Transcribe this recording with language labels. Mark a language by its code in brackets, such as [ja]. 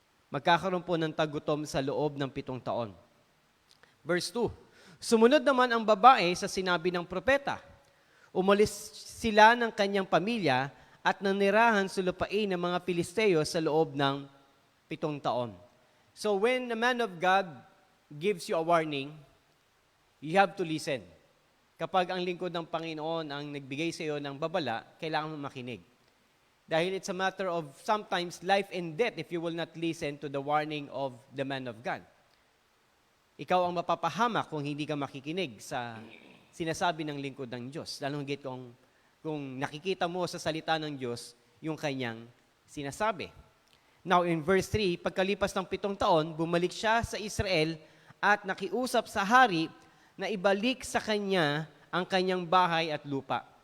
[tl] Magkakaroon po ng tagutom sa loob ng 7 taon. Verse 2, sumunod naman ang babae sa sinabi ng propeta. Umalis sila ng kanyang pamilya at nanirahan sa lupain ng mga Pilisteo sa loob ng 7 taon. [en] So when the man of God gives you a warning, you have to listen. [tl] Kapag ang lingkod ng Panginoon ang nagbigay sa iyo ng babala, kailangan mo makinig. [en] Dahil it's a matter of sometimes life and death if you will not listen to the warning of the man of God. [tl] Ikaw ang mapapahamak kung hindi ka makikinig sa sinasabi ng lingkod ng Diyos. Lalong higit kung nakikita mo sa salita ng Diyos yung kanyang sinasabi. Now in verse 3, pagkalipas ng 7 taon, bumalik siya sa Israel at nakiusap sa hari na ibalik sa kanya ang kanyang bahay at lupa.